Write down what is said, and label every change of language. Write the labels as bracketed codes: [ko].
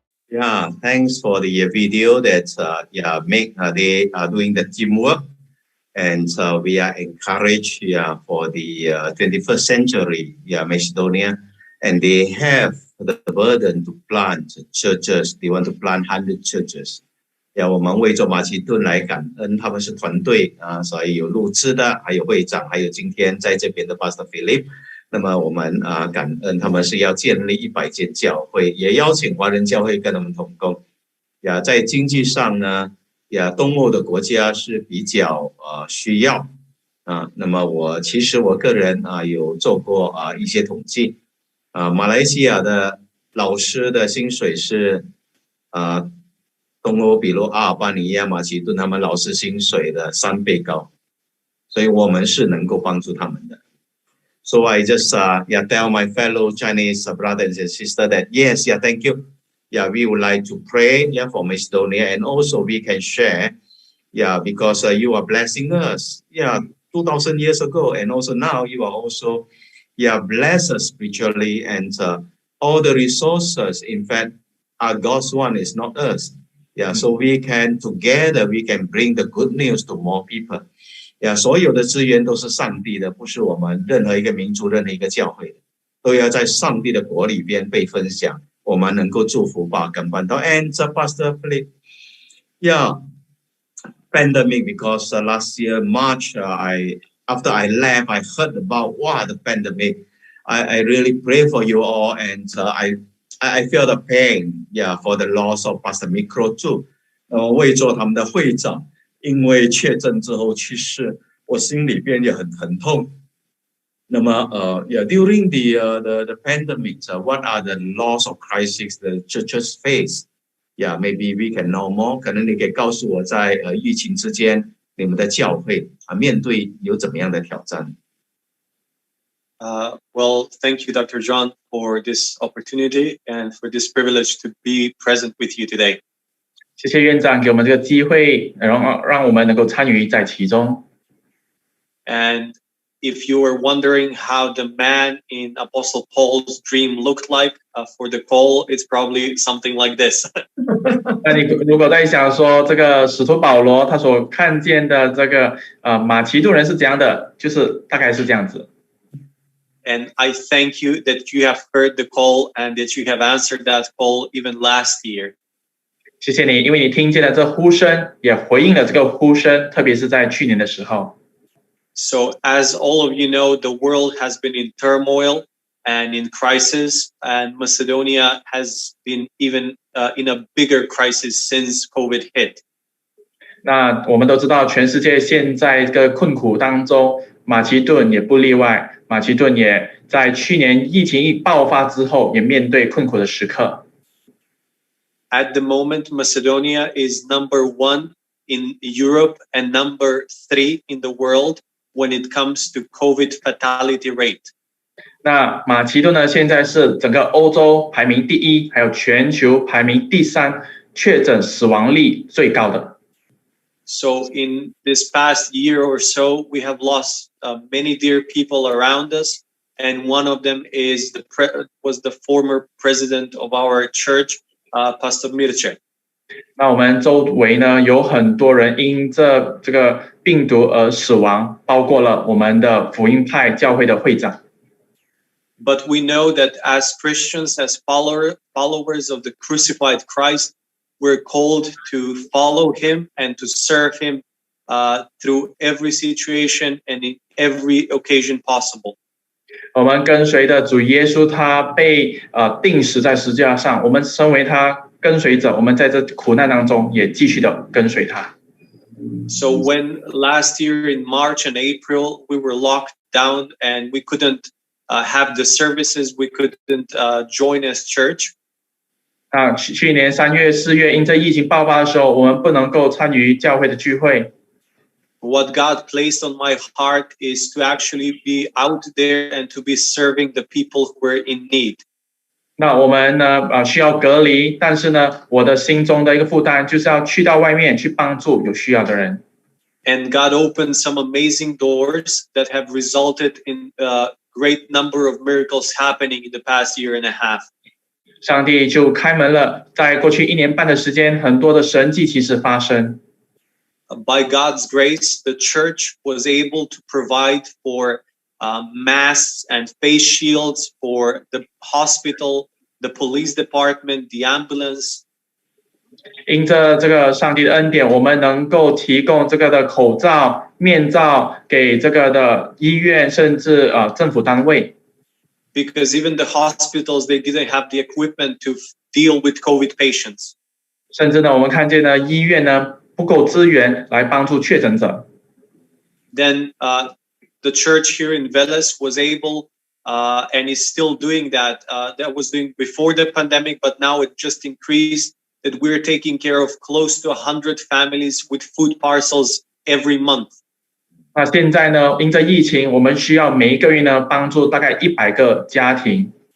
[en] Yeah, thanks for the video that they are doing the teamwork, and we are encouraged for the 21st century Macedonia, and they have the burden to plant churches. They want to plant 100 churches. [zh] 我们为做马其顿来感恩，他们是团队所以有录制的，还有会长，还有今天在这边的 Pastor Philip。那么我们感恩他们是要建立100间教会，也邀请华人教会跟他们同工。在经济上呢，东欧的国家是比较需要那么我个人有做过一些统计马来西亚的老师的薪水是东欧比如阿尔巴尼亚、马其顿他们老师薪水的3倍高，所以我们是能够帮助他们的。 [en] So I just tell my fellow Chinese brothers and sisters that yes, thank you. We would like to pray for Macedonia, and also we can share because you are blessing us 2000 years ago, and also now you are also bless us spiritually, and all the resources in fact are God's one, is not us. So we can together we can bring the good news to more people. [zh] 所有的资源都是上帝的，不是我们任何一个民族、任何一个教会的，都要在上帝的国里边被分享，我们能够祝福巴干半岛。 [en] And Pastor Philip, pandemic, because last year March, after I left, I heard about the pandemic. I really pray for you all, and I feel the pain, for the loss of Pastor Mikro too. [zh] 为做他们的会长。因为确诊之后去世，我心里边也很疼痛。那么 [en] during the pandemic, what are the loss of crisis the churches face? Maybe we can know more. [zh] 可能你可以告诉我在疫情之间，你们的教会面对有怎么样的挑战 [en] ？Well, thank you, Dr. John, for this opportunity and for this privilege to be present with you today. [zh] 谢谢院长给我们这个机会，让我们能够参与在其中。 [en] And if you were wondering how the man in Apostle Paul's dream looked like for the call, it's probably something like this. [zh] 那你如果在想说这个使徒保罗他所看见的这个马其顿人是怎样的，就是大概是这样子。 [en] And I thank you that you have heard the call and that you have answered that call even last year. [zh] 谢谢你，因为你听见了这呼声，也回应了这个呼声，特别是在去年的时候。 [en] So as all of you know, the world has been in turmoil and in crisis, and Macedonia has been even in a bigger crisis since COVID hit. [zh] 那我们都知道，全世界现在这个困苦当中，马其顿也不例外。马其顿也在去年疫情一爆发之后，也面对困苦的时刻。 [en] At the moment, Macedonia is number 1 in Europe and number 3 in the world when it comes to COVID fatality rate. [zh] 那马其顿呢，现在是整个欧洲排名第1，还有全球排名第3，确诊死亡率最高的。 [en] So in this past year or so, we have lost many dear people around us, and one of them is was the former president of our church, Pastor Mircea. [zh] 那我们周围呢有很多人因这个病毒而死亡，包括了我们的福音派教会的会长。 [en] But we know that as Christians, as followers of the crucified Christ, we're called to follow him and to serve him through every situation and in every occasion possible. [zh] 我们跟随的主耶稣，他被钉死在十字架上。我们身为他跟随者，我们在这苦难当中也继续的跟随他。 [en] So when last year in March and April we were locked down and we couldn't have the services, we couldn't join as church. [zh] 去年3月、4月，因这疫情爆发的时候，我们不能够参与教会的聚会。 [en] What God placed on my heart is to actually be out there and to be serving the people who are in need. [zh] 那我们呢需要隔离，但是呢，我的心中的一个负担就是要去到外面去帮助有需要的人。 [en] And God opened some amazing doors that have resulted in a great number of miracles happening in the past year and a half. [zh] 上帝就开门了，在过去1年半的时间，很多的神迹奇事发生。 [en] By God's grace, the church was able to provide for masks and face shields for the hospital, the police department, the ambulance. [zh] 因着这个上帝的恩典，我们能够提供这个的口罩、面罩给这个的医院，甚至政府单位。 [en] Because even the hospitals, they didn't have the equipment to deal with COVID patients. [zh] 甚至呢，我们看见呢，医院呢不够资源来帮助确诊者。 [en] Then the church here in Veles was able and is still doing that. That was doing before the pandemic, but now it just increased. That we're taking care of close to 100 families with food parcels every month. [zh] 那现在呢，因着疫情，我们需要每一个月呢帮助大概100个家庭。